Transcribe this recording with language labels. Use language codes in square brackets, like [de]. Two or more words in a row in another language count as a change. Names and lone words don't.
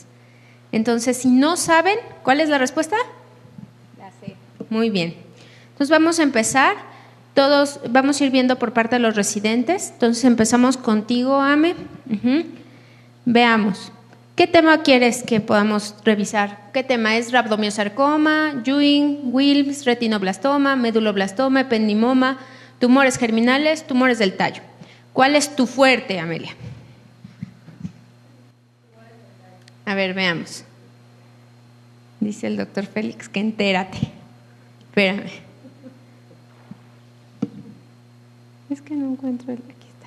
[es] Entonces, si no saben, ¿cuál es la respuesta? La C. Muy bien. Entonces vamos a empezar. Todos vamos a ir viendo por parte de los residentes. Entonces empezamos contigo, Ame. Veamos. ¿Qué tema quieres que podamos revisar? ¿Qué tema es? Rhabdomyosarcoma, Ewing, Wilms, retinoblastoma, meduloblastoma, ependimoma, tumores germinales, tumores del tallo. ¿Cuál es tu fuerte, Amelia? A ver, veamos. Dice el doctor Félix que entérate. Espérame. Es que no encuentro aquí está.